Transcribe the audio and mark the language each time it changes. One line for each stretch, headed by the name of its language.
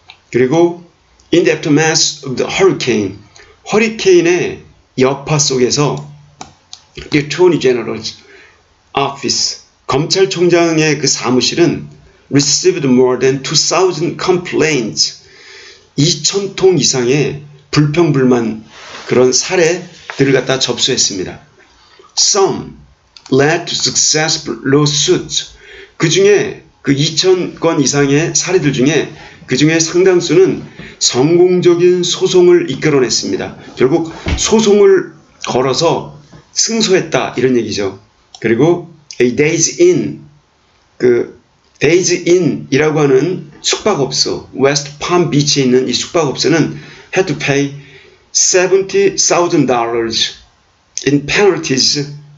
Korean: 그리고
English: in the aftermath of the hurricane,
Korean: 허리케인의 여파 속에서
English: the Attorney General's office,
Korean: 검찰총장의 그 사무실은
English: received more than 2,000 complaints,
Korean: 2,000통 이상의 불평불만 그런 사례들을 갖다 접수했습니다.
English: Some led to successful lawsuits.
Korean: 그 중에 그 2,000건 이상의 사례들 중에 그 중에 상당수는 성공적인 소송을 이끌어냈습니다. 결국 소송을 걸어서 승소했다 이런 얘기죠. 그리고 a days in, 그 days in이라고 하는 숙박업소, 웨스트 팜 비치에 있는 이 숙박업소는
English: had to pay $70,000 in penalties.